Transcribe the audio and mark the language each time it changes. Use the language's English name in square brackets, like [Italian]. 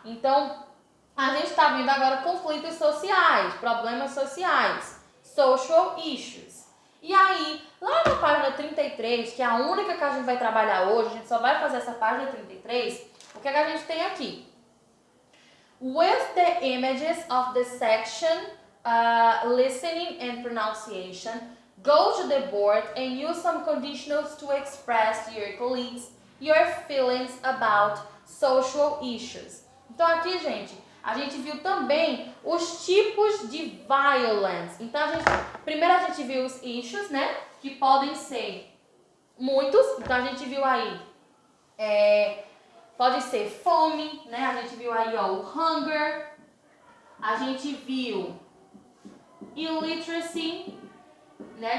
[Portuguese] Então, a gente tá vendo agora conflitos sociais, problemas sociais, social issues. E aí, lá na página 33, que é a única que a gente vai trabalhar hoje, a gente só vai fazer essa página 33, o que é que a gente tem aqui? [English] With the images of the section listening and pronunciation, go to the board and use some conditionals to express to your colleagues your feelings about social issues. [Portuguese] Então aqui, gente, a gente viu também os tipos de violence. Então, primeiro a gente viu os issues, né? Que podem ser muitos. Então, a gente viu aí, pode ser fome, né? A gente viu aí, ó, o hunger. A gente viu illiteracy, né?